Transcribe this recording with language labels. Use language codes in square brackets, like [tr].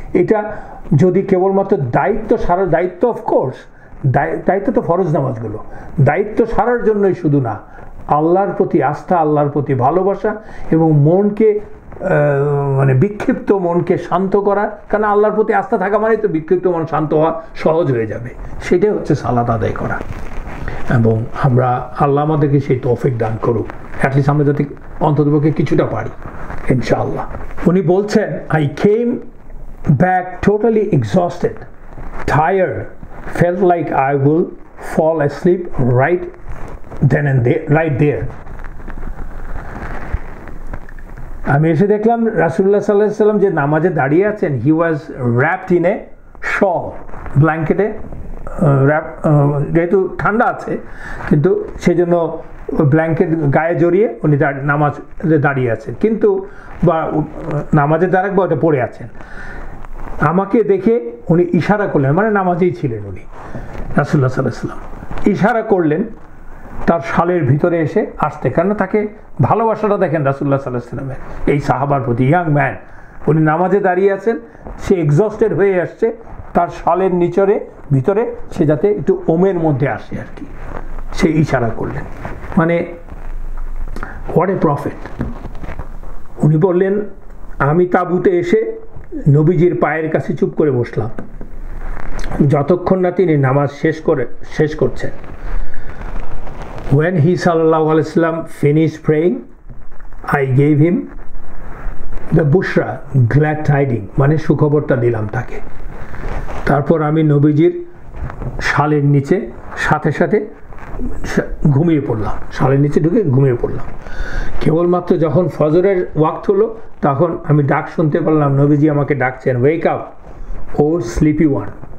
[bn] এটা যদি কেবলমাত্র দায়িত্ব সারার, দায়িত্ব অফকোর্স দায়িত্ব তো ফরজ নামাজগুলো, দায়িত্ব সারার জন্যই শুধু না, আল্লাহর প্রতি আস্থা, আল্লাহর প্রতি ভালোবাসা এবং মনকে মানে বিক্ষিপ্ত মনকে শান্ত করা। কারণ আল্লাহর প্রতি আস্থা থাকা মানে তো বিক্ষিপ্ত মন শান্ত হওয়া সহজ হয়ে যাবে। সেটাই হচ্ছে সালাত আদায় করা। এবং আমরা আল্লাহ আমাদেরকে সেই তৌফিক দান করুক, অ্যাটলিস্ট আমরা যাতে অন্ততপক্ষে কিছুটা পারি ইনশাআল্লাহ। উনি বলছেন [en] I came back totally exhausted, tired, felt like I will fall asleep right then and there, right there. [bn] আমি এসে দেখলাম রাসূলুল্লাহ সাল্লাল্লাহু আলাইহি ওয়াসাল্লাম যে নামাজে দাঁড়িয়ে আছেন, [en] he was wrapped in a shawl, [bn] ব্ল্যাঙ্কেটে rap, যেহেতু ঠান্ডা আছে কিন্তু সেই জন্য ব্ল্যাঙ্কেট গায়ে জড়িয়ে উনি নামাজে দাঁড়িয়ে আছেন, কিন্তু বা নামাজে দাঁড়াক বা ওটা পড়ে আছেন। আমাকে দেখে উনি ইশারা করলেন, মানে নামাজেই ছিলেন উনি, রাসূলুল্লাহ সাল্লাল্লাহু আলাইহি ওয়াসাল্লাম ইশারা করলেন তার শালের ভিতরে এসে আসতে। কারণ তাকে ভালোবাসাটা দেখেন রাসূলুল্লাহ সাল্লাল্লাহু আলাইহি ওয়াসাল্লামের এই সাহাবার প্রতি। ইয়াং ম্যান, উনি নামাজে দাঁড়িয়ে আছেন, সে এক্সস্টেড হয়ে আসছে, তার শালের ভিতরে সে যাতে একটু ওমের মধ্যে আসে আর কি, সে ইশারা করলেন। মানে হোয়াট এ প্রফেট। উনি বললেন আমি তাঁবুতে এসে নবীজির পায়ের কাছে চুপ করে বসলাম যতক্ষণ না তিনি নামাজ শেষ করছেন। [en] When he sallallahu alaihi wasallam finished praying, I gave him the bushra, glad tiding, [bn] মানে সুখবরটা দিলাম তাকে। তারপর আমি নবীজির শালের নিচে সাথে সাথে ঘুমিয়ে পড়লাম, শালের নিচে ঢুকে ঘুমিয়ে পড়লাম। কেবলমাত্র যখন ফজরের ওয়াক্ত হলো তখন আমি ডাক শুনতে পারলাম, নবীজি আমাকে ডাকছেন, [en] Wake up O sleepy one.